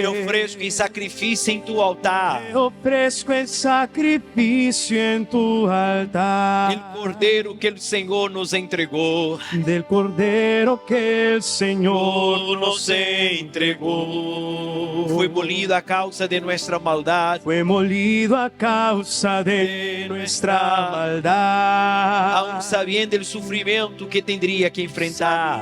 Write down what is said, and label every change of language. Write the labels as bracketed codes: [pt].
[pt] me ofereço em sacrifício em tu altar. [es] te ofrezco el sacrificio en tu altar. [pt] El Cordeiro que o Senhor nos entregou. [es] Del Cordero que el Señor nos [pt] entregou. Foi molido [es] a causa de nuestra [pt] maldade. [es] fue molido a causa de nuestra maldad. Aún sabiendo el sufrimiento que tendría que enfrentar.